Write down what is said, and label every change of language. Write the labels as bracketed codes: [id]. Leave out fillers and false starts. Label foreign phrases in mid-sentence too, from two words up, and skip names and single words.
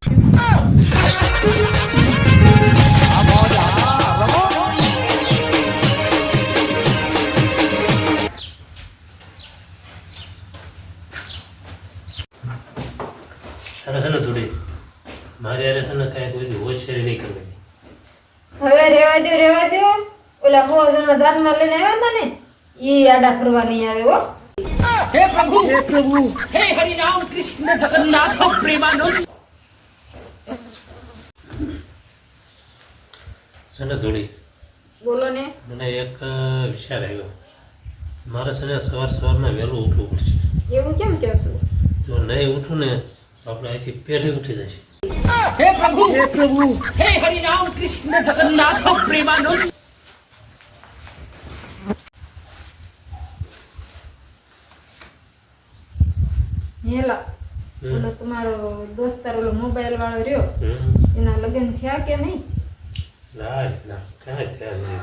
[gu] તારે છે ને થોડી મારી યારે છે ને કાંઈ કોઈ હોશિયારી નહીં કરવાની. હવે રેવા દો ઓલા હો જણા જાનમાં લઈને આવ્યા હતા ને ઈ આડા ફરવા નહીં આવે હો. [hi] हे प्रभु हे हरि राम कृष्ण जगन्नाथ प्रेमानंद [gu] છે ને થોડી બોલો ને. મને એક વિચાર આવ્યો. મારે છે ને સવારમાં વહેલું ઉઠવું પડશે. એવું કેમ કહો છો? જો નહીં ઉઠું ને તો આપણે અહીંથી પેઢી ઉઠી જશે. [hi] हे प्रभु हे हरि राम कृष्ण जगन्नाथ प्रेमानंद [gu] હેલા ઓલો તમારો દોસ્તાર ઓલો મોબાઈલ વાળો રહ્યો એના લગ્ન થયા કે નહીં? ના કાંઈ થયા નહીં.